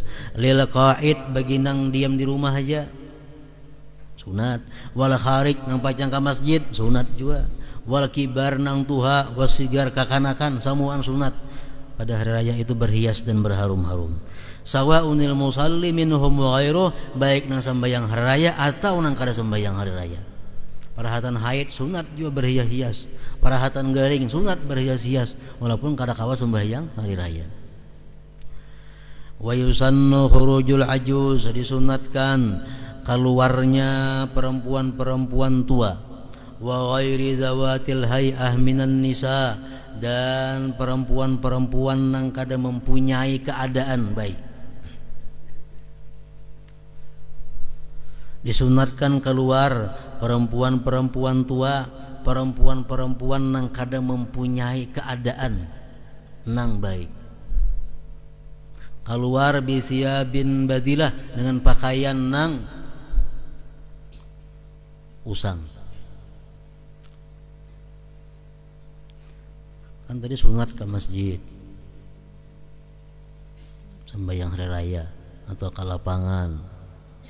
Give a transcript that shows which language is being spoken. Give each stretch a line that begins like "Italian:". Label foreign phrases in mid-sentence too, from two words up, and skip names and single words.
Arabic: للقاعد,
Banjar: bagi nang diam di rumah aja sunat.
Arabic: والخارج,
Banjar: nang pacang ke masjid sunat juga.
Arabic: والكبار,
Banjar: nang tuha, wasigar, kakanakan, samuan sunat. Pada hari raya itu berhias dan berharum-harum.
Arabic: سواء المصلي منهم وغيره,
Banjar: baik nang sembahyang hari raya atau nang kada sembahyang hari raya. Parahatan haid sunat juga berhias-hias, parahatan garing sunat berhias-hias, walaupun kada kawa sembahyang hari raya.
Arabic: ويسن خروج العجائز,
Indonesian: disunatkan keluarnya perempuan-perempuan tua.
Arabic: وغير ذوات الهيئة من النساء,
Indonesian: dan perempuan-perempuan yang kada mempunyai keadaan baik. Disunatkan keluar perempuan-perempuan tua, perempuan-perempuan yang kada mempunyai keadaan nang baik.
Banjar: Keluar
Arabic: بثياب بذلة,
Banjar: dengan pakaian nang usang.
Indonesian: Kan tadi sunat ke masjid, sembahyang hari raya, atau ke lapangan.